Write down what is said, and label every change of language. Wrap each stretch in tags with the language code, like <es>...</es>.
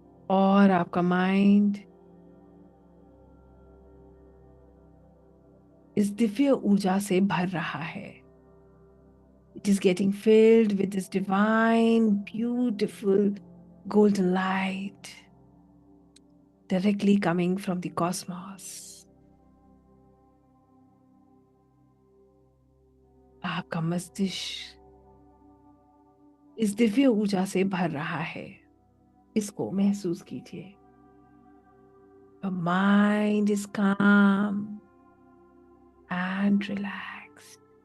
<hi>और आपका माइंड इस दिव्य ऊर्जा से भर रहा है।</hi> <en>It is getting filled with this divine, beautiful golden light directly coming from the cosmos.</en> <hi>आपका मस्तिष्क इस दिव्य ऊर्जा से भर रहा है। इसको महसूस कीजिए।</hi> <en>Your mind is calm and relaxed.</en>